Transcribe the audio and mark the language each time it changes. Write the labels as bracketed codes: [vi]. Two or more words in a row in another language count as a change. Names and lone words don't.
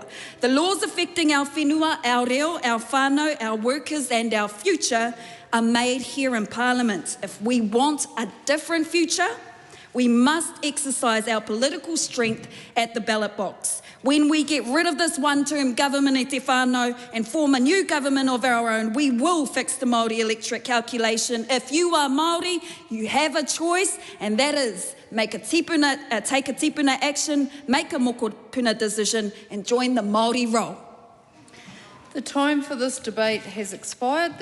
[en] The laws affecting our whenua, our reo, our whānau, our workers and our future are made here in Parliament. If we want a different future, we must exercise our political strength at the ballot box. When we get rid of this one-term government [mi] e te whānau [en] and form a new government of our own, we will fix the Māori electorate calculation. If you are Māori, you have a choice, and that is take a tipuna action, make a mokopuna decision, and join the Māori roll. The time for this debate has expired.